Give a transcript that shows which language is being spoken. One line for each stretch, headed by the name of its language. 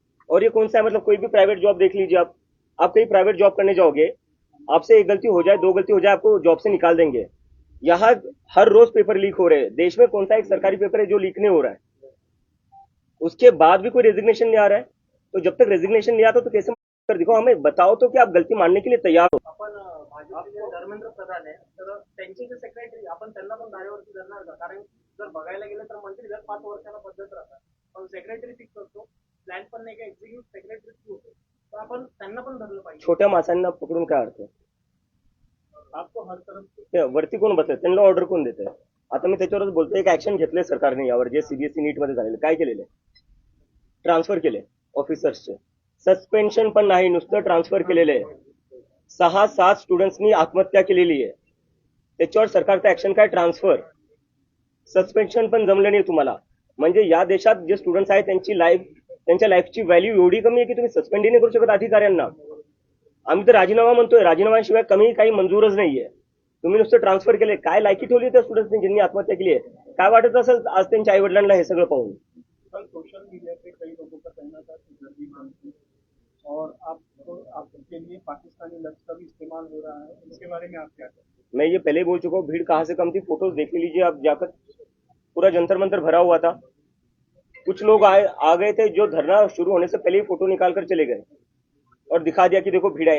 Hindi: और ये कौन सा है, मतलब कोई भी प्राइवेट जॉब देख लीजिए, आप कहीं प्राइवेट जॉब करने जाओगे, आपसे एक गलती हो जाए, 2 गलती हो जाए, आपको जॉब से निकाल देंगे. यहाँ हर रोज पेपर लीक हो रहे हैं. देश में कौन सा एक सरकारी पेपर है जो लीक नहीं हो रहा है? उसके बाद भी कोई रेजिग्नेशन नहीं आ रहा है. तो जब तक रेजिग्नेशन नहीं आता तो कैसे कर दिखाओ, हमें बताओ तो कि आप गलती मानने के लिए तैयार हो.
Marathi: आपण भाजपचे धर्मेंद्र प्रधान आहे, तर त्यांचे जे सेक्रेटरी आपण त्यांना पण धारेवरती धरणार का? कारण जर बघायला गेलं तर मंत्री दर 5 वर्षाला बदलत राहतात, पण सेक्रेटरी फिक्स असतो, प्लॅन पण नाही का एक्झिक्यूटिव्ह सेक्रेटरी होतो, तर आपण त्यांना पण धरलं पाहिजे. छोट्या माणसांना पकडून काय अर्थ आहे?
Hindi: आपको हर तरफ
Marathi: ते वरती कोण बसले, त्यांना ऑर्डर कोण देत आहे? आता मी त्याच्यावरच बोलतोय, एक ऍक्शन घेतलंय सरकारने यावर, जे सीबीएसई नीट मध्ये झालेलं. काय केलेलं आहे? ट्रान्सफर केले ऑफिसर्सचे. सस्पेन्शन पण नाही, नुसतं ट्रान्सफर केलेलं आहे. 6-7 स्टुडंट्सनी आत्महत्या केलेली आहे. त्याच्यावर सरकारचं ऍक्शन काय? ट्रान्सफर. सस्पेन्शन पण जमलं नाही तुम्हाला. म्हणजे या देशात जे स्टुडंट्स आहेत त्यांची लाईफ त्यांच्या लाईफची व्हॅल्यू एवढी कमी आहे की तुम्ही सस्पेंडही नाही करू शकत अधिकाऱ्यांना. आम्ही तर राजीनामा म्हणतोय, राजीनाम्याशिवाय कमी काही मंजूरच नाहीये. तुम्ही नुसतं ट्रान्सफर केले, काय लायकी ठेवली त्या स्टुडंट्सनी ज्यांनी आत्महत्या केली आहे? काय वाटत असेल आज त्यांच्या आई वडिलांना हे सगळं पाहून?
Hindi: कल सोशल मीडिया पे कई लोगों का कहना था कि जल्दी मानती और आपके लिए पाकिस्तानी लफ्ज का भी इस्तेमाल हो रहा है, इसके बारे में आप क्या कहते हैं? मैं ये पहले ही बोल चुका हूँ, भीड़ कहाँ से कम थी, फोटोज देख लीजिए आप जाकर, पूरा जंतर मंतर भरा हुआ था. कुछ लोग आ गए थे जो धरना शुरू होने से पहले ही फोटो निकाल कर चले गए और दिखा दिया कि देखो भीड़ आई.